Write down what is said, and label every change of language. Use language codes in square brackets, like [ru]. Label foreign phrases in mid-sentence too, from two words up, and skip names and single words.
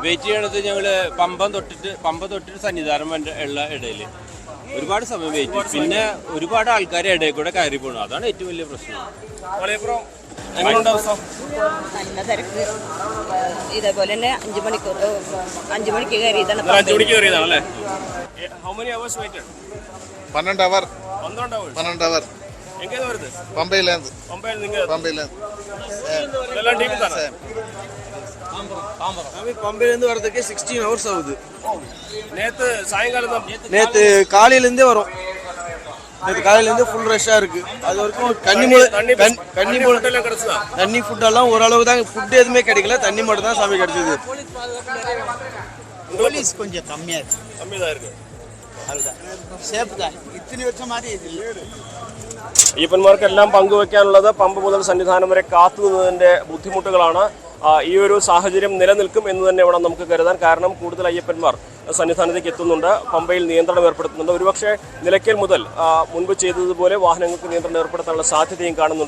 [ml] വെയിറ്റ് ചെയ്യണത് ഞങ്ങള് പമ്പ തൊട്ടിട്ട് സന്നിധാനം ഉള്ള ഇടയില് ഒരുപാട് സമയം വെയിറ്റ്, പിന്നെ ഒരുപാട് ആൾക്കാരെ ഇടയിൽ കൂടെ കയറി പോകണം, അതാണ് ഏറ്റവും വലിയ പ്രശ്നം. മലയപ്പുറം എങ്ങനെയുണ്ട് അവസ്ഥ? നല്ല തിരക്ക്. ഇതേപോലെ തന്നെ 5 മണിക്ക് കയറിയതാണ്. 5 മണിക്ക് കയറിയതാണ് അല്ലേ? [en] How many hours waited? 12 hours. [ta] 12 hours. எங்க வருது? பம்பையில இருந்து. எல்லா டீமும் தானே? பம்பையில இருந்து வரதுக்கு 16 hours ஆகுது. நேத்து சாயங்காலம் தான். நேத்து காலையில இருந்தே வரும். நேத்து காலையில இருந்து [en] full rush [ta] இருக்கு. அது வரைக்கும் தண்ணி ஃபுட் எல்லாம் ஓரளவு தான், ஃபுட் எதுவுமே கிடைக்கல, தண்ணி மட்டும் தான் சாமி கிடைச்சது. போலீஸ் கொஞ்சம் கம்மியா இருக்கு. அதுதான் சேஃப் தான். இத்தனை வருஷம் மாதிரி இது [ml] അയ്യപ്പന്മാർക്കെല്ലാം പങ്കുവെക്കാനുള്ളത് പമ്പ് മുതൽ സന്നിധാനം വരെ കാത്തുനിന്നതിന്റെ ബുദ്ധിമുട്ടുകളാണ്. ഈ ഒരു സാഹചര്യം നിലനിൽക്കും എന്ന് തന്നെ വേണം നമുക്ക് കരുതാൻ. കാരണം കൂടുതൽ അയ്യപ്പന്മാർ സന്നിധാനത്തേക്ക് എത്തുന്നുണ്ട്, പമ്പയിൽ നിയന്ത്രണം ഏർപ്പെടുത്തുന്നുണ്ട്. ഒരുപക്ഷെ നിലയ്ക്കൽ മുതൽ മുൻപ് ചെയ്തതുപോലെ വാഹനങ്ങൾക്ക് നിയന്ത്രണം ഏർപ്പെടുത്താനുള്ള സാധ്യതയും കാണുന്നുണ്ട്.